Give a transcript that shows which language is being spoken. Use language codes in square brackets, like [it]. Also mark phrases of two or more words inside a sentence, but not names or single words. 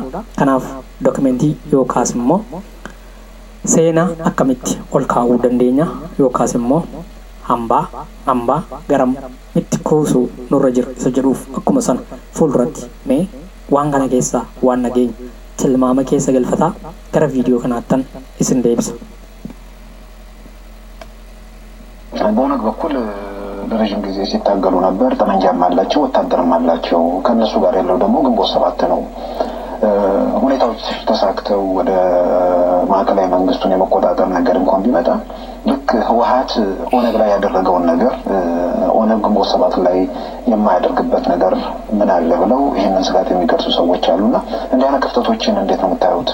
[om] Kanaaf dokumentii yookaas immoo seenaa akkamitti ol kaa'uu dandeenya yookaas immoo hambaa garam itti kuusuu nurra jira isa jedhuuf akkuma sana fuulduratti mee waan kana keessaa waan nageenya tilmaama keessa galfataa gara viidiyoo kanaattan isin deebisa. [am] በኦነግ በኩል ለረጅም ጊዜ ሲታገሉ ነበር። ጠመንጃም አላቸው፣ ወታደርም አላቸው። ከነሱ ጋር ያለው ደግሞ ግንቦት ሰባት ነው። ሁኔታዎች ተሳክተው ወደ ማዕከላዊ መንግስቱን የመቆጣጠር ነገር እንኳን ቢመጣ ልክ ህወሓት ኦነግ ላይ ያደረገውን ነገር ኦነግ ግንቦት ሰባት ላይ የማያደርግበት ነገር ምን አለ ብለው ይህንን ስጋት የሚገልጹ ሰዎች አሉና እንዲህ አይነት ክፍተቶችን እንዴት ነው የምታዩት?